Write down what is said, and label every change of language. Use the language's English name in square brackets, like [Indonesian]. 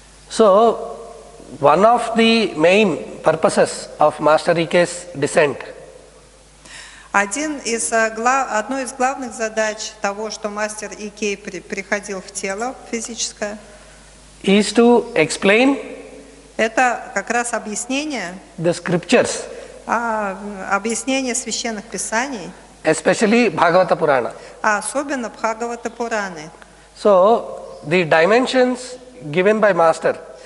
[English] So, one of the main purposes of Master Ike's descent [Russian] одной из главных задач того, что мастер Икей приходил в тело физическое, [English] is to explain [Russian] это как раз объяснение [English] the scriptures. [Russian] Объяснение священных писаний, [English] especially Bhagavata Purana. [Russian] Особенно Бхагавата Пураны. [English] So the dimensions given by Master.